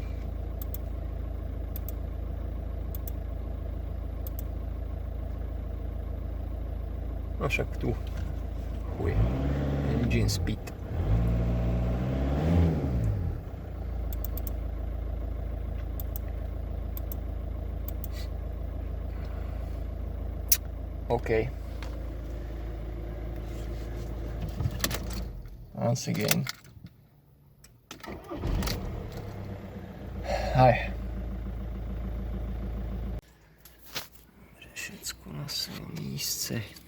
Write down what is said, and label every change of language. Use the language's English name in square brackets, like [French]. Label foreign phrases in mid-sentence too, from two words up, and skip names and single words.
[Slovak] No však tu. Chuj. [English] Engine speed. OK. Once again. [Slovak] Aj. Všetko na svojom místce.